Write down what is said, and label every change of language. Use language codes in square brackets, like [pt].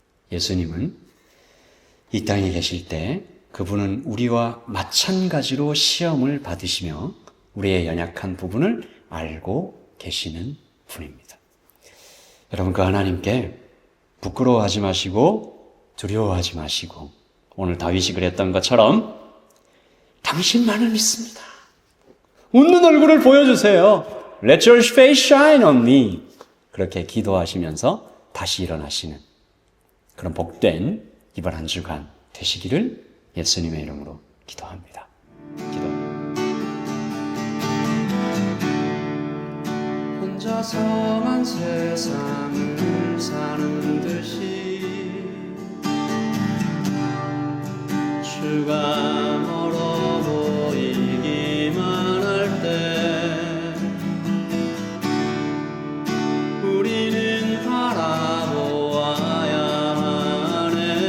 [ko] 예수님은 이 땅에 계실 때 그분은 우리와 마찬가지로 시험을 받으시며 우리의 연약한 부분을 알고 계시는 분입니다. 여러분, 그 하나님께 부끄러워하지 마시고 두려워하지 마시고 오늘 다윗이 그랬던 것처럼 당신만을 믿습니다. 웃는 얼굴을 보여주세요. [en] Let your face shine on me. [ko] 그렇게 기도하시면서 다시 일어나시는 그런 복된 이번 한 주간 되시기를 예수님의 이름으로 기도합니다. 혼자서만 세상을 사는 듯이 주가 멀어 보이기만 할 때 우리는 바라보아야 하네.